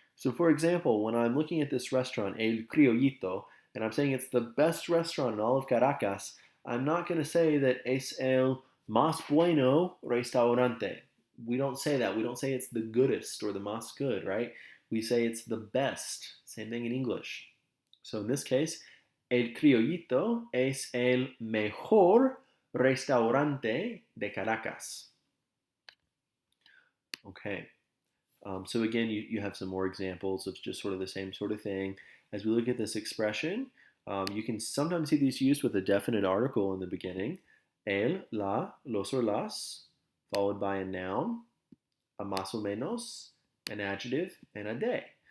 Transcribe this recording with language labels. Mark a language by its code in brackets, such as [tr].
[en] So for example, when I'm looking at this restaurant, El Criollito, and I'm saying it's the best restaurant in all of Caracas, I'm not going to say that [es] es el más bueno restaurante. [en] We don't say that. We don't say it's the goodest or the más good, right? We say it's the best. Same thing in English. So in this case, [es] El Criollito es el mejor restaurante de Caracas. [en] Okay. So again, you have some more examples of just sort of the same sort of thing. As we look at this expression, you can sometimes see these used with a definite article in the beginning. [es] El, la, los [en] or las, followed by a noun, a [es] más o menos, [en] an adjective, and a de.